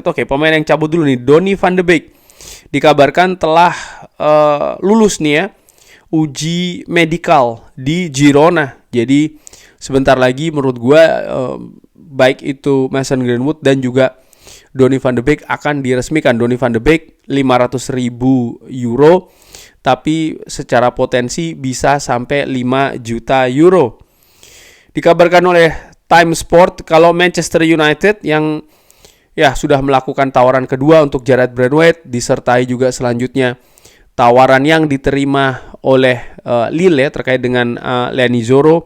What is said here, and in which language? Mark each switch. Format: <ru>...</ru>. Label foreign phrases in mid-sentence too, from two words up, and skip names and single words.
<id>Oke, pemain yang cabut dulu nih, Donny van de Beek dikabarkan telah lulus nih ya uji medikal di Girona. Jadi sebentar lagi menurut gue baik itu Mason Greenwood dan juga Donny van de Beek akan diresmikan. Donny van de Beek 500.000 euro, tapi secara potensi bisa sampai 5 juta euro. Dikabarkan oleh Time Sport kalau Manchester United yang ya sudah melakukan tawaran kedua untuk Jared Braithwaite, disertai juga selanjutnya tawaran yang diterima oleh Lille terkait dengan Leny Yoro.</id>